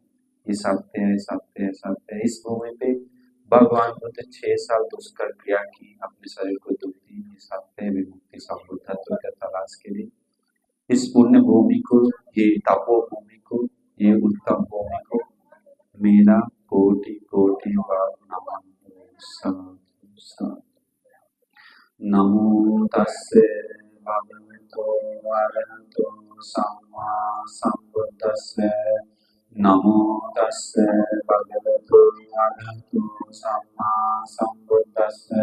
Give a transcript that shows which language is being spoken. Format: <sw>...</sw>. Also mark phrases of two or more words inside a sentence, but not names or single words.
<hi>ये सत्य है, सत्य है, सत्य है। इस भूमि पे भगवान बुद्ध 6 साल दुष्कर क्रिया की, अपने शरीर को दुख दी। ये सत्य है, विमुक्ति संबुद्धत्व का तलाश के लिए इस पुण्य भूमि को, ये तपो भूमि को, ये उत्तम भूमि को मेरा कोटि कोटि बार नमन।</hi> <pi>नमो तस्से भगवतो अरहतो सम्मा सम्बुद्धास्से। नमो तस्से भगवतो अरहतो सम्मा सम्बुद्धास्से।</pi>